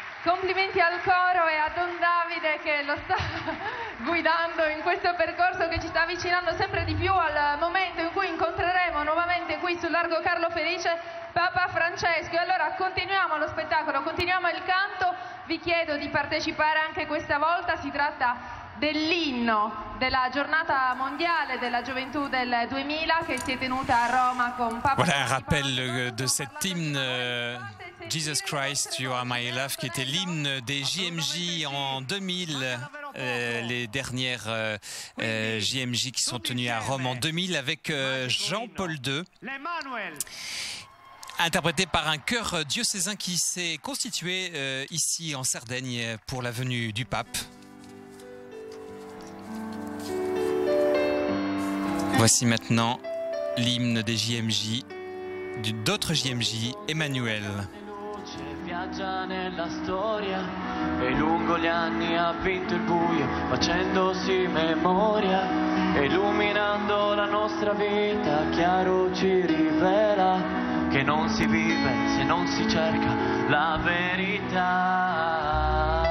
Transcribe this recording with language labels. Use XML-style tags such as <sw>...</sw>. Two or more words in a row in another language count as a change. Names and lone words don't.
<it>Complimenti al coro e a Don Davide che lo sta guidando in questo percorso che ci sta avvicinando sempre di più al momento in cui incontreremo nuovamente qui sul largo Carlo Felice Papa Francesco. E allora continuiamo lo spettacolo, continuiamo il canto, vi chiedo di partecipare anche questa volta, si tratta dell'inno della giornata mondiale della gioventù del 2000 che si è tenuta a Roma con Papa.</it> <fr>Voilà un rappel de cet hymne Jesus Christ, You Are My Love, qui était l'hymne des JMJ en 2000, les dernières JMJ qui sont tenues à Rome en 2000 avec Jean-Paul II, interprété par un chœur diocésain qui s'est constitué ici en Sardaigne pour la venue du pape. Voici maintenant l'hymne des JMJ, d'autres JMJ, Emmanuel.</fr> <it>Viaggia nella storia e lungo gli anni ha vinto il buio facendosi memoria, illuminando la nostra vita chiaro ci rivela che non si vive se non si cerca la verità.</it>